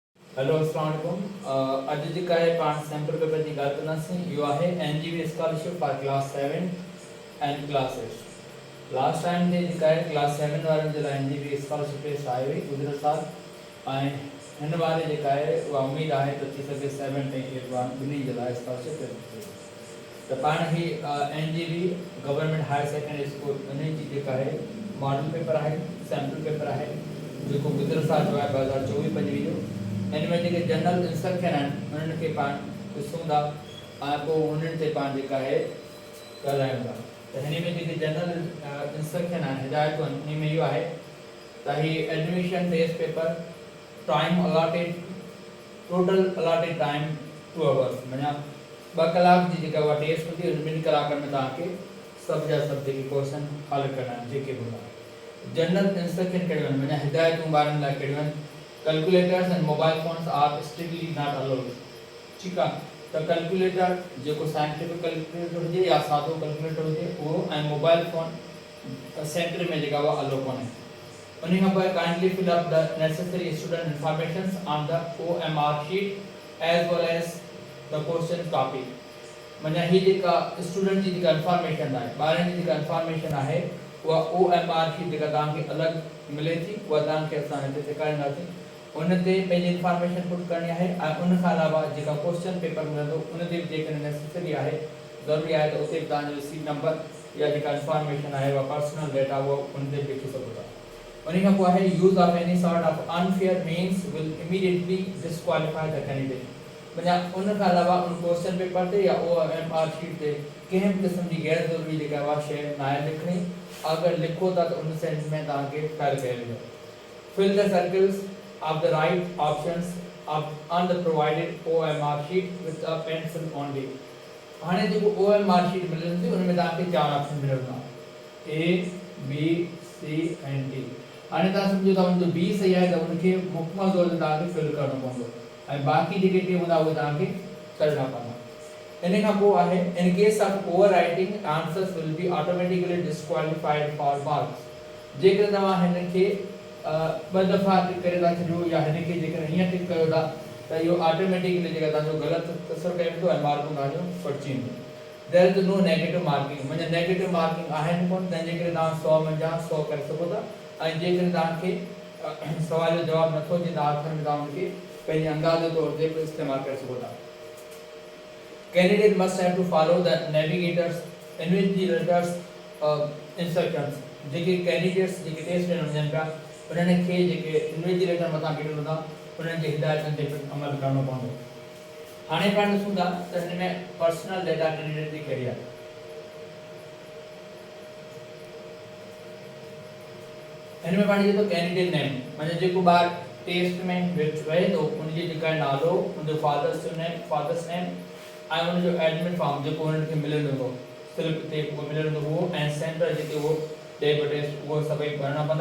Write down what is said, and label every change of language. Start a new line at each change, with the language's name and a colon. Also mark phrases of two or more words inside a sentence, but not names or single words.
Arabic: हेलो السلام عليكم.
Sindhi: अॼु जेका आहे पाण
English: sample paper
Sindhi: जी ॻाल्हि कंदासीं। इहो आहे
English: NGV scholarship for class 7 and class 8. last time
Sindhi: ते जेका आहे क्लास 7 वारनि जे लाइ
English: NGV scholarship test
Sindhi: आई हुई गुज़िरियल साल, ऐं हिन बारे जेका आहे उहा उमेदु आहे त थी सघे 7 ऐं 8 वारनि ॿिन्ही जे लाइ
English: scholarship test
Sindhi: थिए। त पाण ही NGV गवर्नमेंट हायर सेकेंडरी स्कूल उन जी जेका आहे
English: model paper
Sindhi: आहे,
English: sample paper
Sindhi: आहे, जेको गुज़िरियल साल जो आहे 2024-25 जो। इनमें जेके
English: general instruction
Sindhi: आहिनि उन्हनि खे पाण ॾिसूं था ऐं पोइ उन्हनि ते पाण जेका आहे ॻाल्हायूं था। त हिन में जेके
English: general instruction
Sindhi: आहिनि, हिदायतूं आहिनि, उन में इहो आहे त हीअ
English: admission test paper time allotted, total allotted time 2 hours,
Sindhi: माना 2 कलाक जी जेका उहा टेस्ट हूंदी उन 2 कलाकनि में तव्हांखे सभु जा सभु जेके क्वेश्चन हल करणा आहिनि जेके बि हूंदा।
English: general instruction
Sindhi: कहिड़ियूं आहिनि, माना हिदायतूं ॿारनि लाइ कहिड़ियूं आहिनि।
English: Calculators and mobile phones are strictly not allowed.
Sindhi: ठीकु आहे, त कैलकुलेटर जेको
English: scientific calculator
Sindhi: हुजे या सादो कैलकुलेटर हुजे उहो, ऐं
English: mobile phone
Sindhi: सेंटर में जेका उहा अलो कोन्हे। उन खां पोइ
English: kindly fill up the necessary student informations on the OMR sheet as well as the question copy.
Sindhi: माना ही जेका स्टूडेंट जी जेका इंफॉर्मेशन आहे, ॿारनि जी जेका इंफॉर्मेशन आहे, उहा
English: OMR sheet
Sindhi: जेका तव्हांखे अलॻि मिले थी उहा तव्हांखे असां हिते सेखारींदासीं। उन ते पंहिंजी इंफॉर्मेशन पुट करणी आहे ऐं उन खां अलावा जेका क्वेश्चन पेपर मिलंदो उन ते बि जेकॾहिं नेसेसरी आहे, ज़रूरी आहे, त उते बि तव्हांजो
English: seat number
Sindhi: या जेका इंफॉर्मेशन आहे उहा
English: personal data
Sindhi: उहा उन ते बि लिखी सघो था। उन खां पोइ आहे
English: use of any sort of unfair means will immediately disqualify the candidate.
Sindhi: माना उन खां अलावा उन
English: question paper
Sindhi: ते या
English: OMR sheet
Sindhi: ते कंहिं बि क़िस्म जी गैर ज़रूरी जेका उहा शइ न आहे लिखणी। अगर लिखो था तो उन सेंस में तव्हांखे फेल कयल आहे।
English: fill the circles of the right options on the provided OMR sheet with a pencil only।
Sindhi: हाणे जेको
English: OMR sheet
Sindhi: मिलंदी उन में तव्हांखे 4 ऑप्शन मिलंदा, A, B, C ऐं D। हाणे तव्हां सम्झो था उनजो B सही आहे त उनखे मुकमल तौर ते तव्हांखे फिल करणो पवंदो ऐं बाक़ी जेके टे हूंदा उहे तव्हांखे करणा पवंदा। इन खां पोइ आहे
English: in case of over writing answers will be automatically disqualified for marks.
Sindhi: जेकॾहिं तव्हां हिन खे 2 दफ़ा टिक करे था छॾियो या हिन खे जेकॾहिं हीअं टिक कयो था त इहो ऑटोमेटिकली जेका तव्हांजो ग़लति तसर कयो वेंदो ऐं मार्कूं तव्हांजो कटिजी वेंदियूं।
English: there is no negative marking,
Sindhi: माना
English: negative marking
Sindhi: आहिनि कोन, तंहिंजे करे तव्हां 100 मंझां 100 करे सघो था। ऐं जेकॾहिं तव्हांखे सवाल जो जवाबु नथो अचे त आख़िर में तव्हां उनखे पंहिंजे अंदाज़े तौर ते बि इस्तेमालु करे सघो था।
English: candidate must have to follow the navigators invigilators instructions.
Sindhi: जेके कैंडिडेट्स जेके टेस्ट ॾियण वञनि पिया उन्हनि खे जेके इन्विजिलेटर मथां बीठल हूंदा उन्हनि जी हिदायतुनि ते अमल करणो पवंदो। हाणे पाण ॾिसूं था त हिन में
English: personal data
Sindhi: कैंडिडेट जी कहिड़ी आहे। हिन में पाण जेको
English: candidate name,
Sindhi: माना जेको ॿार टेस्ट में वहे थो उनजी जेका नालो, उनजो
English: father's name
Sindhi: ऐं उनजो
English: admit form
Sindhi: जेको उन्हनि खे मिलंदो हो स्लिप ते उहो मिलंदो हुओ ऐं सेंटर जेके उहो डे बाय टेस्ट उहो सभई भरणा पवंदा।